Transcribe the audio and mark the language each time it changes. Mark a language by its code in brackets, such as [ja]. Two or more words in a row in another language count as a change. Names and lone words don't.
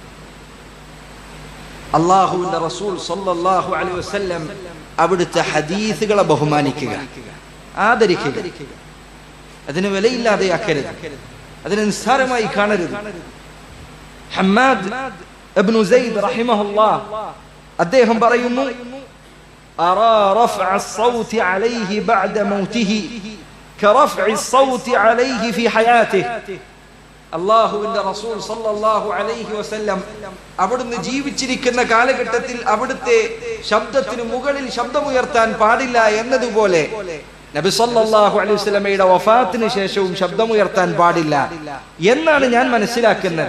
[ml] അല്ലാഹുവിന്റെ റസൂൽ [ar] صلى الله عليه وسلم [ml] അവിടുത്തെ ഹദീസുകളെ ബഹുമാനിക്കുക, ആദരിക്കുക, അതിന് വിലയില്ലാതെയാക്കരുത്, അതിനെ നിസ്സാരമായി കാണരുത്. ഹമ്മാദ് ഇബ്നു സൈദ് റഹിമഹുല്ലാഹ് അദ്ദേഹം പറയുന്നു, [ar] أرى رفع الصوت عليه بعد موته كرفع الصوت عليه في حياته. [ml] അല്ലാഹുവിന്റെ റസൂൽ [ar] صلى الله عليه وسلم [ml] അവിടുന്ന് ജീവിച്ചിരിക്കുന്ന കാലഘട്ടത്തിൽ അവിടുത്തെ ശബ്ദത്തിന് മുകളിൽ ശബ്ദമുയർത്താൻ പാടില്ല എന്നതുപോലെ നബി [ar] صلى الله عليه وسلم [ml] വഫാത്തിന് ശേഷവും ശബ്ദമുയർത്താൻ പാടില്ല എന്നാണ് ഞാൻ മനസ്സിലാക്കുന്നത്.